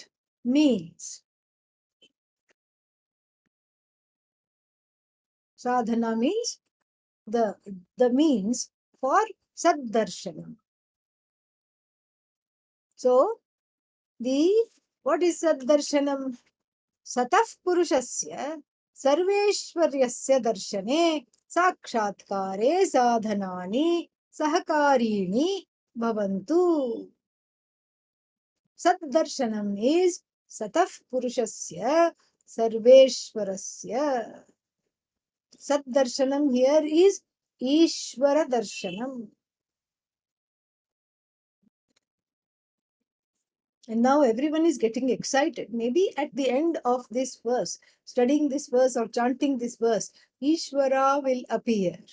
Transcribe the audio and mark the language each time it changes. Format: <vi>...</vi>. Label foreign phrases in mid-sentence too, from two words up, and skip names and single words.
<en>Means. Sadhana means the means for Saddarshanam. So, what is Saddarshanam?</en> <sa>सतः पुरुषस्य सर्वेश्वर्यस्य दर्शने साक्षात्कारे साधनानि सहकारिणि भवन्तु.</sa> <en>Saddarshanam is</en> <sa>सतः पुरुषस्य सर्वेश्वरस्य.</sa> <en>Saddarshanam here is</en> <sa>ईश्वर दर्शनम्.</sa> <en>And now everyone is getting excited. Maybe at the end of this verse, studying this verse or chanting this verse, Ishvara will appear.</en>